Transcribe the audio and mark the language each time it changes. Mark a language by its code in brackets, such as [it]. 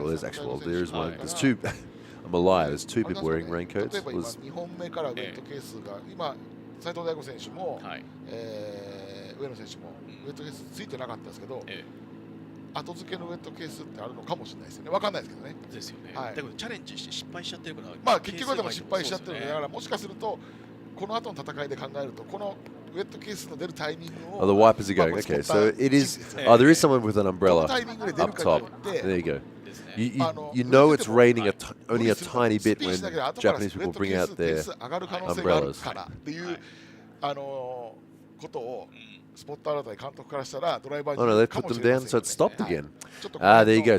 [en] Well, there's actually, well, there is one. There's 2. I'm a liar. There's 2 people wearing raincoats. But [ja] 後付けのウェットケースってあるのかもしれないですよね。わかんないですけどね。ですよね。だけどチャレンジして失敗しちゃってるから。まあ結局はでも失敗しちゃってるので、だからもしかするとこの後の戦いで考えるとこのウェットケースの出るタイミングを。 [en] Oh, the wipers are going. Okay, so it is. Oh, there is someone with an umbrella up top. There you go. You know it's raining only a tiny bit when Japanese people bring out their umbrellas. [ja] ことを [en] Oh no, they put them down, so it stopped again. There you go.